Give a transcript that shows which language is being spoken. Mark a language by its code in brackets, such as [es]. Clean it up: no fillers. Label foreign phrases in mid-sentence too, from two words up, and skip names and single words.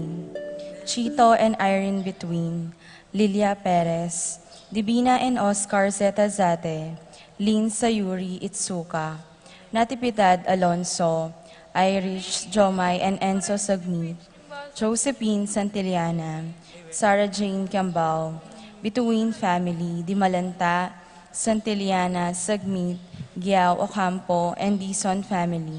[en] Chito and Irene Between, Lilia Perez, Divina and Oscar Zetazate, Lynn Sayuri Itsuka, Natividad Alonso, Irish Jomai and Enzo Sagnit, Josephine Santillana, Sarah Jane Cambao, Between Family, Dimalanta, Santillana, Sagmit, Giao Ocampo, and Dison Family.